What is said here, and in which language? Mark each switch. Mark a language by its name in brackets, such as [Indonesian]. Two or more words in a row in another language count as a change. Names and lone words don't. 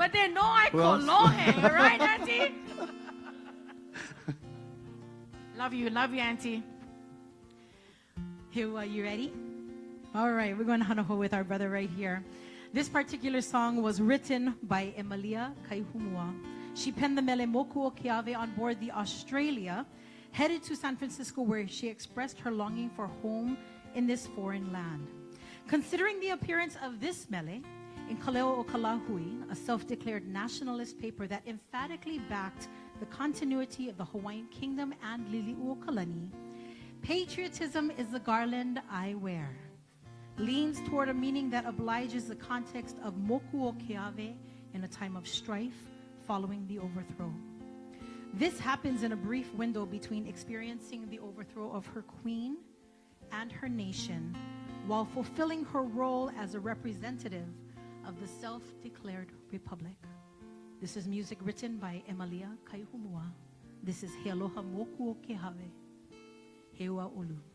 [English] But they know I kolohe, right, Auntie? Love you, Auntie. Here, you ready? All right, we're going to hanaho with our brother right here. This particular song was written by Emalia Kaihumua. She penned the mele moku o Keawe on board the Australia, headed to San Francisco, where she expressed her longing for home in this foreign land. Considering the appearance of this mele in Kaleo o Kalahui, a self-declared nationalist paper that emphatically backed the continuity of the Hawaiian Kingdom and Liliuokalani, patriotism is the garland I wear, leans toward a meaning that obliges the context of moku o Keawe in a time of strife following the overthrow. This happens in a brief window between experiencing the overthrow of her queen and her nation while fulfilling her role as a representative of the self-declared republic. This is music written by Emalia Kaihumua. This is He Aloha Moku o Keawe. [Hawaiian] He ua ulu.